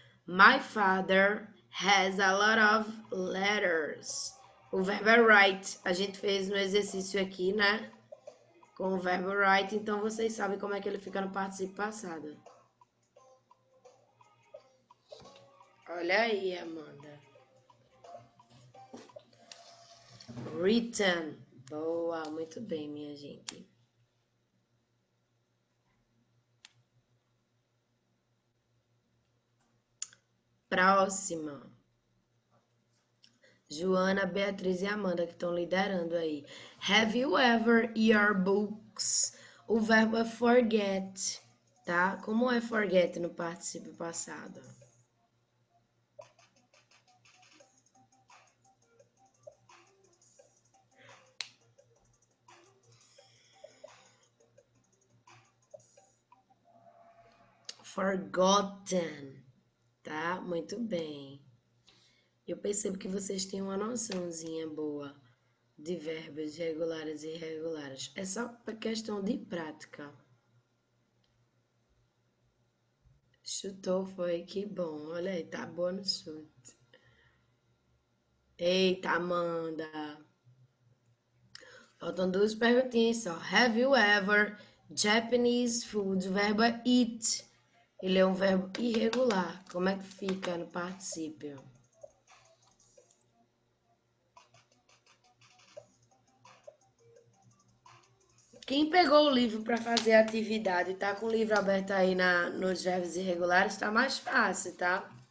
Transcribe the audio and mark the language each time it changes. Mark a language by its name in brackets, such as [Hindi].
[English] My father has a lot of letters. [Portuguese] O verbo é write. A gente fez no exercício aqui, né? Com o verbo write, então vocês sabem como é que ele fica no participo passado. Olha aí, Amanda. Written. Boa, muito bem, minha gente. Próxima. Joana, Beatriz e Amanda que estão liderando aí. [English] Have you ever your books? [Portuguese] O verbo é forget, tá? Como é forget no participo passado? Forgotten, tá? Muito bem. Eu percebo que vocês têm uma noçãozinha boa de verbos regulares e irregulares. É só questão de prática. Chutou, foi? Que bom. Olha aí, tá boa no chute. Eita, Amanda. Faltam duas perguntinhas só. [English] Have you ever Japanese food? [Portuguese] O verbo é eat. Ele é um verbo irregular. Como é que fica no particípio? Quem pegou o livro para fazer a atividade e tá com o livro aberto aí nos verbos irregulares, tá mais fácil, tá?